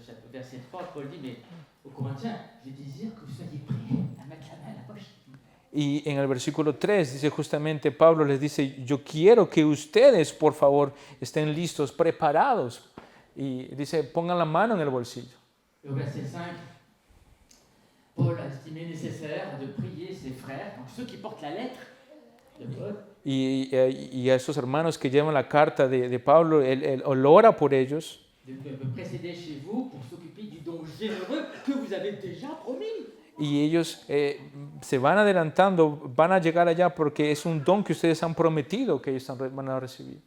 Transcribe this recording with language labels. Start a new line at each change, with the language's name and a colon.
French: Verset 3, Paul dit, mais aux Corinthiens, je désire que vous soyez prêts à mettre la main à la poche.
Spanish: Y en el versículo 3 dice justamente, Pablo les dice, yo quiero que ustedes, por favor, estén listos, preparados. Y dice, pongan la mano en el bolsillo.
French: Et au verset 5, Paul a estimé nécessaire de prier ses frères, donc ceux qui portent la lettre de Paul.
Spanish: Y a esos hermanos que llevan la carta de Pablo, él ora por ellos.
French: De précéder chez vous pour s'occuper du don généreux que vous avez déjà promis.
Spanish: Y ellos se van adelantando, van a llegar allá porque es un don que ustedes han prometido que ellos van a recibir.